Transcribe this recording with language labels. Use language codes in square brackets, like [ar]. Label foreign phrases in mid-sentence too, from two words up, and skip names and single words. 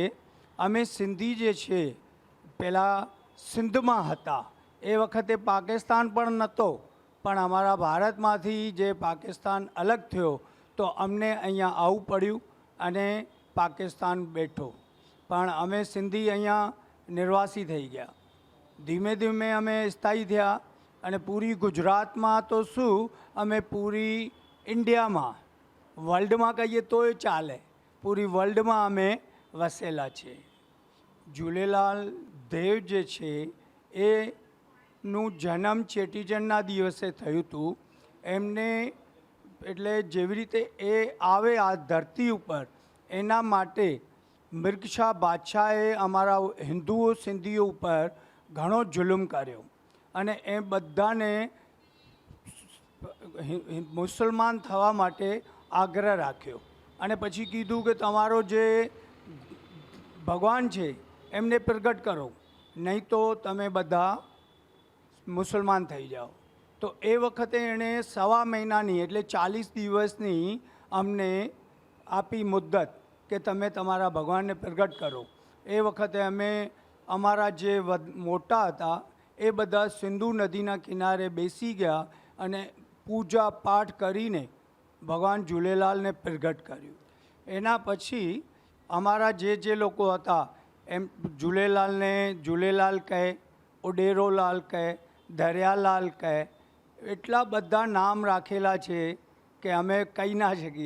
[gu] અમે સિંધી જે છે પહેલાં સિંધમાં હતા, એ વખતે પાકિસ્તાન પણ નહોતો, પણ અમારા ભારતમાંથી જે પાકિસ્તાન અલગ થયો તો અમને અહીંયા આવવું પડ્યું અને પાકિસ્તાન બેઠો, પણ અમે સિંધી અહીંયા નિર્વાસી થઈ ગયા। ધીમે ધીમે અમે સ્થાયી થયા અને પૂરી ગુજરાતમાં તો શું, અમે પૂરી ઇન્ડિયામાં, વર્લ્ડમાં કહીએ તોય ચાલે, પૂરી વર્લ્ડમાં અમે વસેલા છે। ઝૂલેલાલ દેવ જે છે એનું જન્મ ચેટીચંડના દિવસે થયું હતું। એમને એટલે જેવી રીતે એ આવે આ ધરતી ઉપર, એના માટે મિર્ગશાહ બાદશાહે અમારા હિંદુઓ સિંધીઓ ઉપર ઘણો જુલમ કર્યો અને એ બધાને મુસલમાન થવા માટે આગ્રહ રાખ્યો અને પછી કીધું કે તમારો જે ભગવાન છે એમને પ્રગટ કરો, નહીં તો તમે બધા મુસલમાન થઈ જાઓ। તો એ વખતે એણે 1.25 મહીનાની એટલે 40 દિવસની અમને આપી મુદ્દત કે તમે તમારા ભગવાન ને પ્રગટ કરો। એ વખતે અમે અમારા જે મોટા હતા એ બધા સિંધુ નદીના કિનારે બેસી ગયા અને પૂજા પાઠ કરીને ભગવાન ઝૂલેલાલને પ્રગટ કર્યું. એના પછી અમારા જે લોકો હતા એમ ઝૂલેલાલને ઝૂલેલાલ કહે, ઓડેરોલાલ કહે, દરિયાલાલ કહે, એટલા બધા નામ રાખેલા છે કે અમે કહી ના શકીએ.